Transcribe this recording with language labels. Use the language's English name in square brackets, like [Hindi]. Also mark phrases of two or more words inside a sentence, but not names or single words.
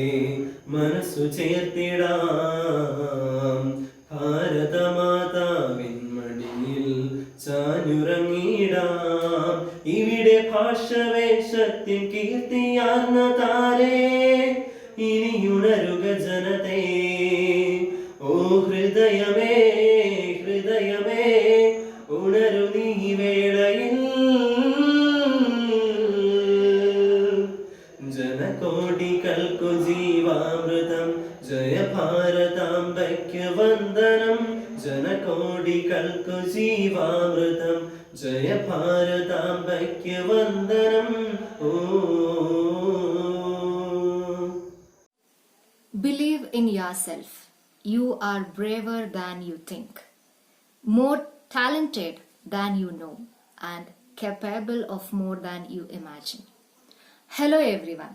[Malayalam] മനസ്സു ചേർത്തിടാം ഭാരതമാതാവിൻ മടിയിൽ ചാഞ്ഞുറങ്ങിടാം ഇവിടെ ഭാഷവേഷത്തിൻ കീർത്തിയാർന്ന താരേ ഇനിയുണരുക ജനതേ ഓ ഹൃദയമേ ഹൃദയമേ ഉണരു നീ വേളയിൽ ജനകോടികൾക്കു ജീവാമൃതം ജയ ഭാരതാംബയ്ക്ക് വന്ദനം ജനകോടികൾക്കു ജീവാമൃതം ജയ ഭാരതാംബയ്ക്ക് വന്ദനം ഓ [English] Believe in yourself. You are braver than you think, more talented than you know, and capable of more than you imagine. Hello everyone.